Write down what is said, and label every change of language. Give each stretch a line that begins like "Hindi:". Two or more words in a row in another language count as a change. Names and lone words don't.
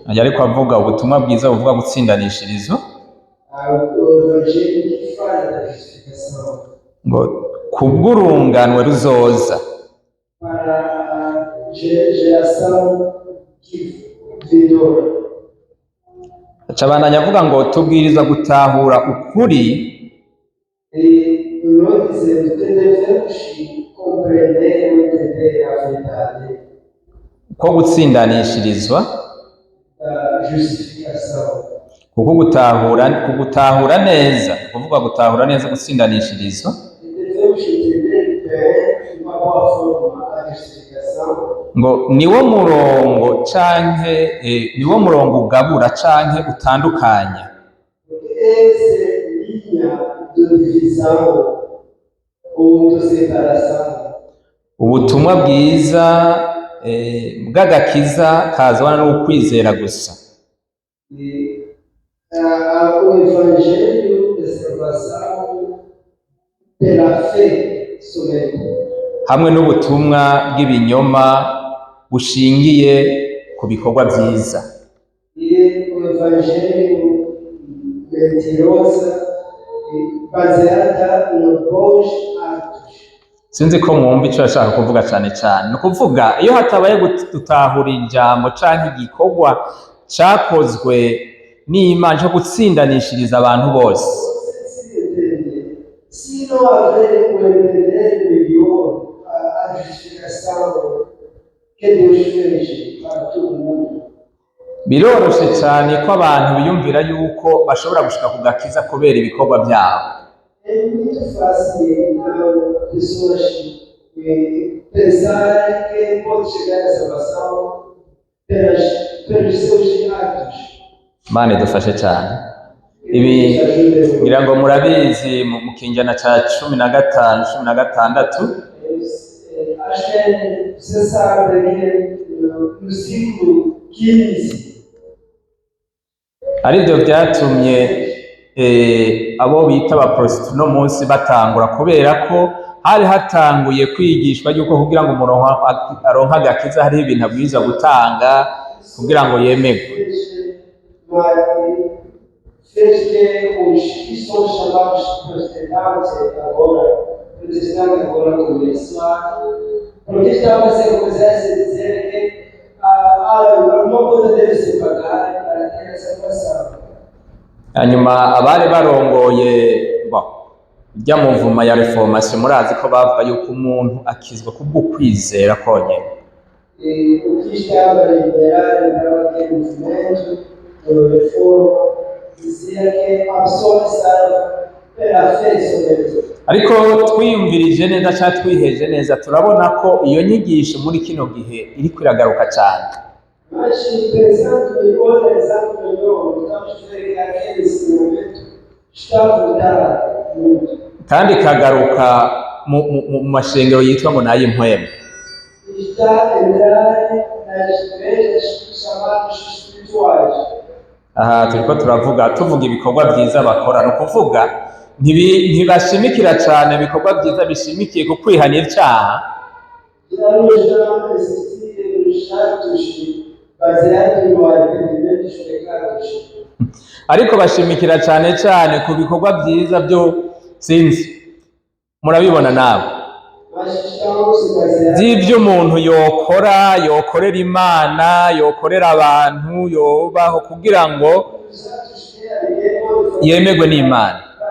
Rundi: Ariko avuga ubutumwa bwiza buvuga gutsindanishirizwa.
Portuguese: O Evangelho que fala da justificação.
Rundi: Ngo kubw'urunganwe ruzoza.
Portuguese: Para a geração que vindoura.
Rundi: Acabandanya avuga ngo tubwirizwa gutahura ukuri.
Portuguese: E nós dizemos que devemos compreender ou entender a verdade
Rundi: ko gutsindanishirizwa
Portuguese: da justificação.
Rundi: kuko kugutahura neza, kuvuga gutahura neza gutsindanishirizwa.
Portuguese: E devemos entender bem, de uma boa forma, a justificação.
Rundi: Ngo niwo murongo canke niwo murongo ugabura canke utandukanya.
Portuguese: Porque essa linha de divisão ou de separação.
Rundi: Ubutumwa bwiza bw'agakiza kazana n'ukwizera gusa.
Portuguese: E o Evangelho da salvação pela fé somente.
Rundi: Hamwe n'ubutumwa bw'ibinyoma bushingiye ku bikorwa byiza.
Portuguese: E o Evangelho mentirosa baseada no bons atos.
Rundi: sinzi ko mwumva icyo yashaka kuvuga cyane cyane. Ni ukuvuga iyo hatabaye gutahura ijambo cyangwa igikorwa cyakozwe n'Imana cyo gutsindanishiriza abantu bose,
Portuguese: Se não haver um entendimento melhor, a justificação que Deus fez para todo mundo,
Rundi: biroroshye cyane ko abantu biyumvira yuko bashobora gushika ku gakiza kubera ibikorwa byabo.
Portuguese: é muito fácil então pessoas pensarem que pode chegar à salvação pelos seus atos.
Rundi: Imana idufashe cyane. Ibi ngira ngo murabizi mu kinjana cya 15, 16
Portuguese: Acho que você sabe que no século XV
Rundi: ari byo byatumye abo bita abaprositi uno munsi batangura, kubera ko hari hatanguye kwigishwa yuko kugira ngo umuntu aronke agakiza hariho ibintu abwirizwa gutanga kugira ngo yemerwe.
Portuguese: fez que os que são chamados protestantes agora começaram. Protestantes é começar a dizer que alguma coisa deve ser pagada para ter a salvação.
Rundi: Hanyuma abari barongoye ijya mu mvuma ya reformation, murazi ko bavuga yuko umuntu akizwa kubwo kwizera konyine.
Portuguese: O que estava liberado para aquele movimento da reforma dizia que a pessoa é salva pela fé somente.
Rundi: Ariko twiyumvirije neza cyangwa twiheje neza turabona ko iyo nyigisho muri kino gihe iri kwiragaruka cyane.
Portuguese: Mas pensando melhor, analisando melhor, estamos vendo que aquele ensinamento está mudando muito.
Rundi: Kandi kagaruka mu mashengero yitwa ngo n'ay'impwemu.
Portuguese: Está a entrar nas igrejas chamadas espirituais.
Rundi: Aha turiko tuvuga ibikorwa byiza bakora, no kuvuga ntibashimikira cyane ibikorwa byiza bishimikiye ku kwihana icyaha, ariko bashimikira cyane cyane ku bikorwa byiza byo sinzi murabibona nawe by'ibyo umuntu yokorera Imana, yokorera abantu, yobaho kugira ngo yemerwe n'Imana.